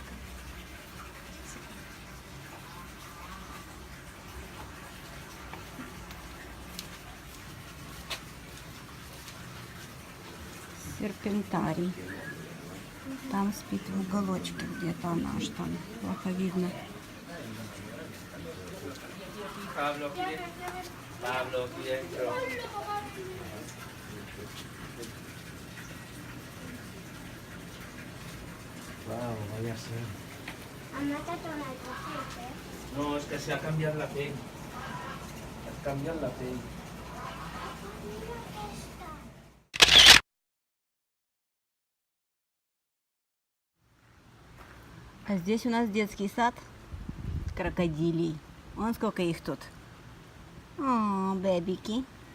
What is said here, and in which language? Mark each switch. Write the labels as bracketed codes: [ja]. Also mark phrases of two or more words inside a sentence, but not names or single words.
[ru] Серпентарий. Там спит в уголочке где-то она, аж там плохо видно. [es] Pablo aquí dentro. Wow, vaya a ser. No, es que se ha cambiado la pell. Ha cambiado la pell. [ru] А здесь у нас детский сад с крокодилей. Вон сколько их тут. О, бэбики.